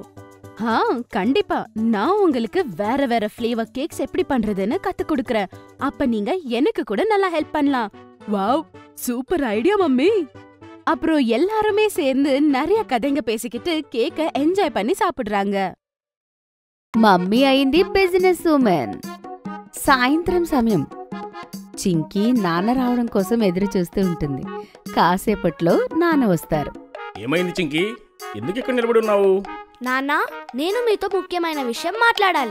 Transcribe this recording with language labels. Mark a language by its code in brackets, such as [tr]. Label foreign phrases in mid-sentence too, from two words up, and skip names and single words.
[ta] கண்டிப்பா நான் உங்களுக்கு வேற வேற [en] flavour cakes [ta] எப்படி பண்றதுன்னு கத்து கொடுக்கறேன். அப்ப நீங்க எனக்கு கூட நல்லா ஹெல்ப் பண்ணலாம். [en] wow, super idea mummy. [ta] அப்புறம் எல்லாருமே சேர்ந்து நிறைய கதைங்க பேசிக்கிட்டு கேக்க என்ஜாய் பண்ணி சாப்பிடுறாங்க. [te] మమ్మీ అయింది [en] business woman. [te] సాయంత్రం సమయం. చింకీ నాన్న రావడం కోసం ఎదురు చూస్తూ ఉంటుంది. కాసేపట్లో నాన్న వస్తారు. ఏమైంది చింకీ? ఎందుకు ఇక్కడ నిలబడి ఉన్నావు? నాన్న, నేను మీతో ముఖ్యమైన విషయం మాట్లాడాలి.